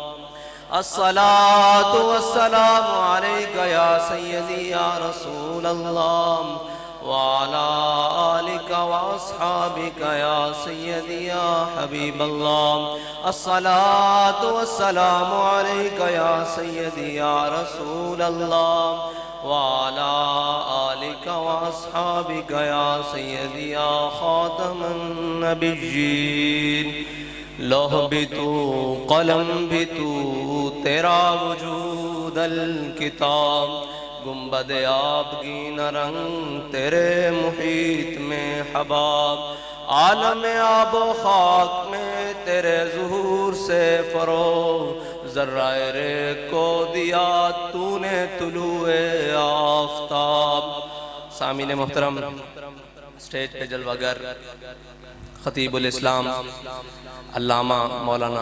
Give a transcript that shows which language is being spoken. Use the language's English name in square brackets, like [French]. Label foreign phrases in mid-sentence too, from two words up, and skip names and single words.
[Arabic] الصلاة والسلام عليك يا سيدي يا رسول الله وعلى آلك وأصحابك يا سيدي يا حبيب الله الصلاة والسلام عليك يا سيدي يا رسول الله وعلى آلك وأصحابك يا سيدي يا خاتم النبيين [Urdu] لوح بھی تو قلم بھی تو تیرا وجود الکتاب گنبد آبگین رنگ تیرے محیط میں حباب عالم آب و خاک میں تیرے ظہور سے فروغ ذرہ ریگ کو دیا تو نے طلوع آفتاب سامعین محترم سٹیج پہ جلوگر خطیب الاسلام علامہ مولانا